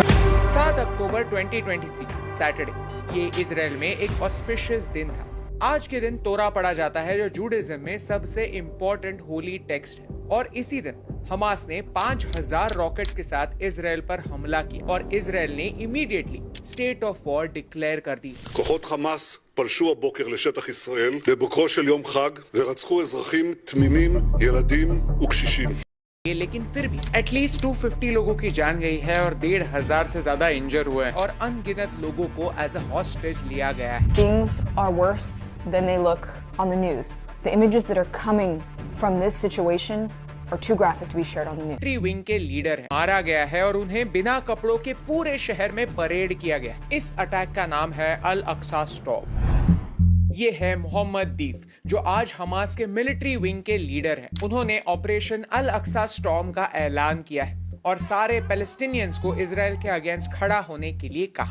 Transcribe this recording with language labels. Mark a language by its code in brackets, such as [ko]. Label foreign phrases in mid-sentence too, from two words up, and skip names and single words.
[hi] 7 अक्टूबर 2023 सैटरडे, ये इजरायल में एक ऑस्पिशियस दिन था। आज के दिन तोरा पढ़ा जाता है जो जूडाइज्म में सबसे [en] important holy text [hi] है और इसी दिन हमास ने 5000 रॉकेट्स के साथ इजरायल पर हमला किया और इजरायल ने [en] immediately state of war declare [hi] कर दी। [he] כוחות חמאס פלשו הבוקר לשטח ישראל בבוקרו של יום חג ורצחו אזרחים תמימים, ילדים וקשישים. [hi] लेकिन फिर भी [en] at least [hi] 250 लोगों की जान गई है और 1,500 से ज्यादा इंजर हुए हैं और अनगिनत लोगों को [en] as a hostage [hi] लिया गया है। [en] Things are worse than they look on the news. The images that are coming from this situation are too graphic to be shared on the news. military wing [hi] के लीडर हैं, मारा गया है और उन्हें बिना कपड़ों के पूरे शहर में परेड किया गया। इस अटैक का नाम है अल अक्सा स्टॉर्म। ये है मोहम्मद दीफ जो आज हमास के [en] military wing [hi] के लीडर हैं। उन्होंने ऑपरेशन अल अक्सा स्टॉर्म का ऐलान किया है और सारे पैलेस्टीनियंस को इजराइल के अगेंस्ट खड़ा होने के लिए कहा।